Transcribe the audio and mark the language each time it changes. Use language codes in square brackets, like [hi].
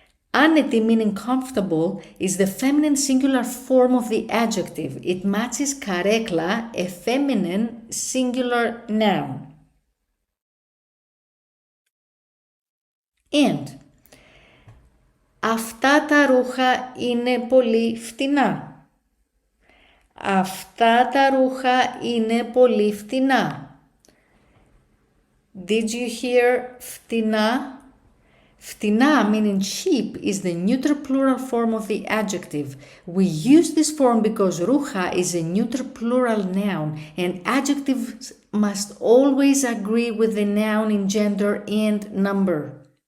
[en] Άνετη meaning comfortable is the feminine singular form of the adjective. It matches καρέκλα, a feminine singular noun. [el] And αυτά τα ρούχα είναι πολύ φτηνά. Αυτά τα ρούχα είναι πολύ φτηνά. [en] Did you hear φτηνά? Φτηνά meaning cheap is the neuter plural form of the adjective. We use this form because ρούχα is a neuter plural noun and adjectives must always agree with the noun in gender and number.